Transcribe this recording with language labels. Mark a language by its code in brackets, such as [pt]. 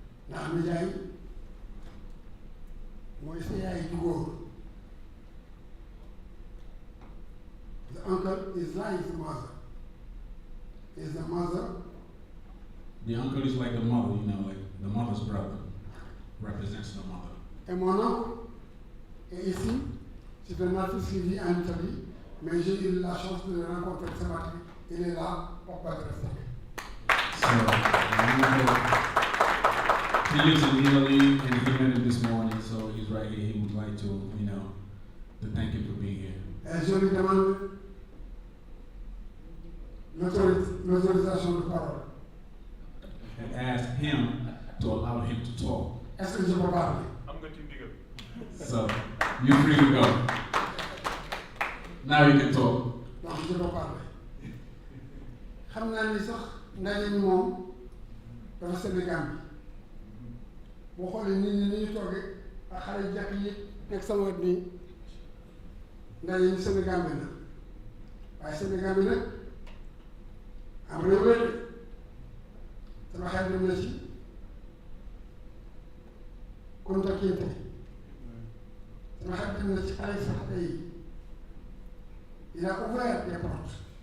[wo] Ndax nijaay mooy sa yaay ju góor. [en] The uncle is like the mother. Is the mother. The uncle is like the mother, you know, like the mother's brother represents the mother. [fr] Et mon oncle est ici. C'est un artiste qui vit en Italie, mais j'ai eu la chance de le rencontrer ce matin. Il est là pour pas de rester. [en] So, he lives in Italy and he met him this morning, so he's right here. He would like to, you know, to thank him for being here. [fr] Et je lui demande l'autorisation de parole. [en] And asked him to allow him to talk. [fr] Est-ce que je peux parler? [en] So, you're free to go. Now you can talk. [fr] Donc je peux parler. [wo] Xam naa ni sax ndaje mi moom dafa Sénégal bi boo xoolee nit ñi ni ñu toogee ak xale yu jàkk yi nekk sama wet nii ndaje mi Sénégal bi la waaye Sénégal bi nag am réew la de sama xel dem na ci Kunta Kinte sama xel dem na ci Alexandre yi [fr] il a ouvert des portes.